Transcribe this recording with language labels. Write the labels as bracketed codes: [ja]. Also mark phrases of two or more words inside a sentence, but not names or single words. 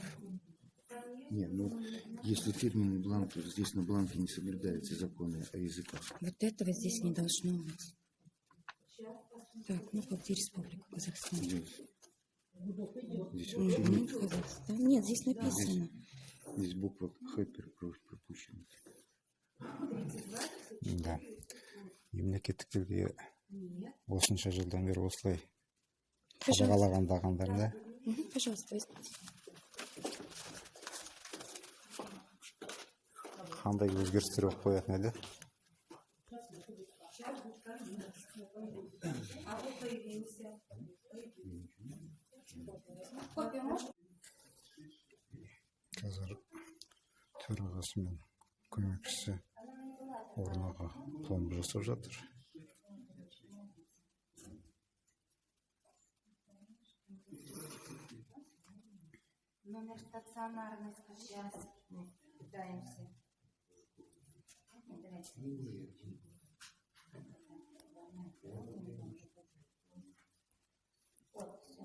[ru] Нет, ну, если фирменный бланк, то здесь на бланке не соблюдаются законы о языках. Вот этого здесь не должно быть. Так, ну как, где Республика Казахстан? Здесь вообще нет. Казахстан. Нет, здесь написано. Здесь буква Х пропущена. Да. [kk] Мемлекеттік тілге осынша жылдан бері осылай қадағалағандар, да? [ru] Пожалуйста, возьмите. [kk] Қандай өзгерістер болып қоятын еді? Қазір төрағасы мен көмекшісі орнаға пломба жасап жатыр. [ru] Номер стационарный сейчас пытаемся. Вот, все.